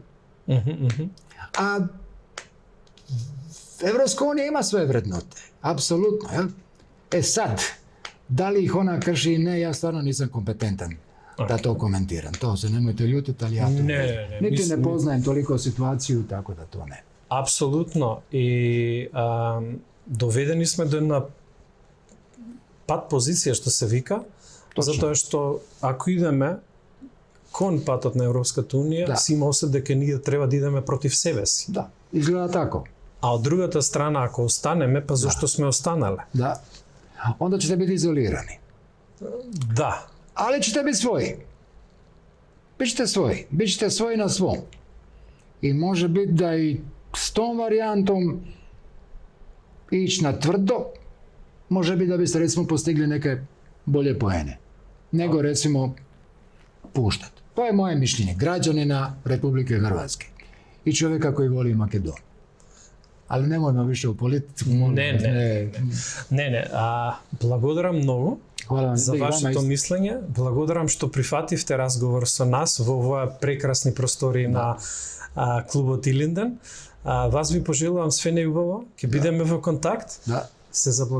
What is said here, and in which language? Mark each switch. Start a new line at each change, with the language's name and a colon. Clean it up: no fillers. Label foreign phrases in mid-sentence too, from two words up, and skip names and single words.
Croatian: A Evropska unija ima svoje vrednote, apsolutno. Jel? Sad, da li ih ona krši ili ne, ja stvarno nisam kompetentan da to komentiram. To se nemojte ljutiti, ali ja to niti ne poznajem toliko situaciju, tako da to ne.
Macedonian: Апсолутно. И доведени сме до една пат позиција, што се вика, затоа што ако идеме кон патот на Европската унија, си има осет дека ние треба да идеме против себе си. Да, изгледа тако. А од другата страна, ако останеме, па зашто сме останале? Да.
Croatian: Onda ćete biti izolirani. Da. Ali ćete biti svoji. Bićete svoji. Bićete svoji na svom. I može biti da i s tom varijantom ići na tvrdo, može biti da biste recimo postigli neke bolje poene. Nego recimo puštati. To je moje mišljenje. Građanina Republike Hrvatske. I čovjeka koji voli Makedoniju. Ali nemojmo više u politiku.
Macedonian: Не. Благодарам многу за вашето мислење. Благодарам што прифативте разговор со нас во овоја прекрасни простори на клубот Илинден. Вас ви пожелувам све најубаво. Ќе бидеме во контакт.